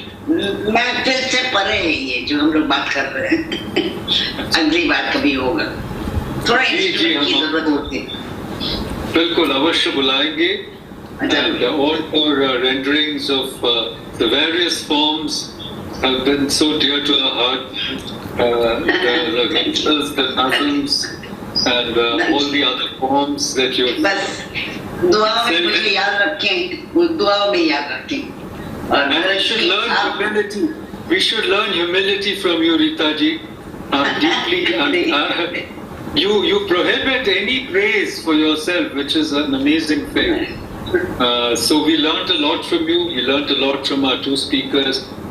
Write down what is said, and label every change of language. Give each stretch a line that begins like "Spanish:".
Hindi: महफिल से परे है ये जो हम लोग बात कर रहे हैं. अगली बात कभी होगा. थोड़ा इंस्ट्रूमेंट की जरूरत होती है. बिल्कुल अवश्य बुलाएंगे.
English: And all your renderings of the various forms have been so dear to our heart. The lectures, the nazms, and all the other forms that you have.
Hindi: बस दुआ में मुझे याद रखें, वो दुआ में याद रखें.
English: And we should learn humility. We should learn humility from you, Rita ji. Deeply. You prohibit any praise for yourself, which is an amazing thing. So we learned a lot from you. We learned a lot from our two speakers.